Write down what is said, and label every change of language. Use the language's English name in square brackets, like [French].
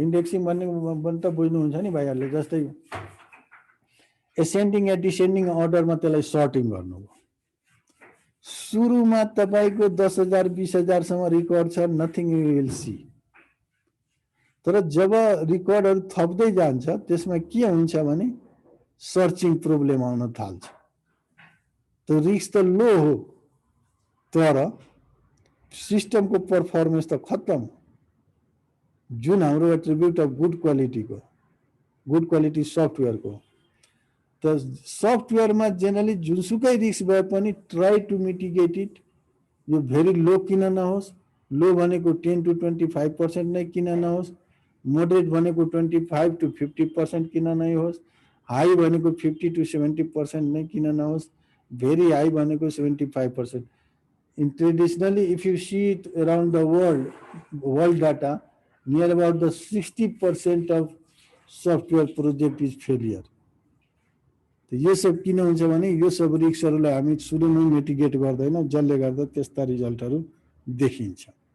[Nepali] Indexing भन्ने त बुझ्नुहुन्छ नि भाइहरुले, जस्तै एसेन्डिङ या डिसेन्डिङ अर्डरमा त्यसलाई सर्टिङ गर्नुभयो। सुरुमा तपाईको 10,000 20,000 सम्म रेकर्ड छ, [English] Nothing you will see. [Nepali] तर जब रेकर्डहरु थप्दै जान्छ त्यसमा के हुन्छ भने सर्चिङ प्रब्लम आउन थाल्छ। तो रिस्क त लो हो तर सिस्टम को परफॉर्मेंस तो खत्म। जुन हाम्रो attribute of good quality software को, तो सफ्टवेयर में जनरली जुनसुकै रिस्क भए पनि [English] Try to mitigate it. [Nepali] यो भेरी लो किन नहोस्, लो भनेको 10 to 25% नै किन नहोस्, मोडरेट भनेको 25 to 50% किन नै होस्, हाई भनेको 50 to 70% नै किन नहोस्, भेरी हाई भनेको 75%। [English] In traditionally, if you see it around the world data, near about the 60% of software project is failure। [Nepali] तो ये सब किन हुन्छ भने यो सब रिस्कहरुलाई हामी सुरुमै मिटिगेट गर्दैनौं, जसले गर्दा त्यस्ता रिजल्टहरु देखिन्छ।